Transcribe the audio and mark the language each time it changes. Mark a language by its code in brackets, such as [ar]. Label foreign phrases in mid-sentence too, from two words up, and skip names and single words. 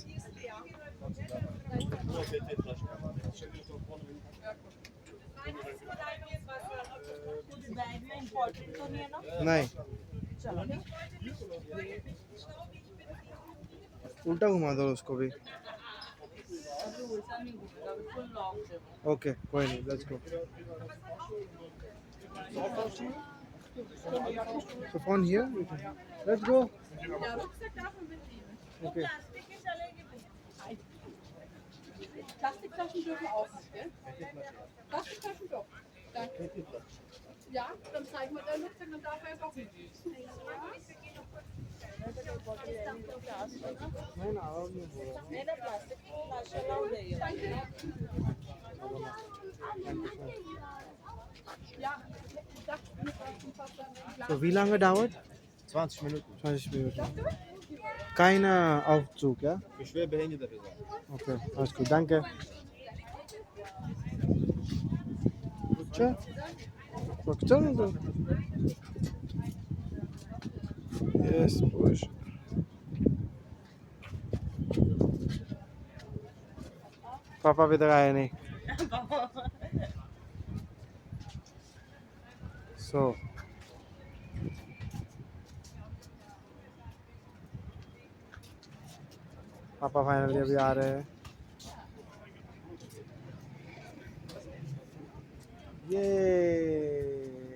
[hi] बैग में इम्पोर्टेंट तो नहीं है ना? नहीं, चलो उल्टा घुमा दो उसको भी. अभी उल्टा नहीं घूमेगा, [en] full lock [hi] है. ओके, कोई नहीं, [en] Let's go. So phone here. Let's go. [de] Der Rucksack darf man mitnehmen. Okay. Plastik ist alleine. Plastiktaschen dürfen auch nicht, gell? Plastiktaschen doch. Danke. Ja, dann zeigen wir deinen Rucksack, dann darf er doch mit. [hi] नहीं ना, आवाज नहीं हो रहा. नहीं ना प्लास्टिक लाश अलाउड है ये. [de] Ja, ich dachte, wir brauchen fast dann. So, wie lange dauert? 20 Minuten. 20 Minuten. Keine Aufzug, ja? Für schwerbehinderte Personen. Okay, alles gut, danke. Bakça? [tr] Bakça mı? Yes, boş. [hi] पापा अभी तक आए नहीं. So पापा फाइनली अभी आ रहे हैं. Yay!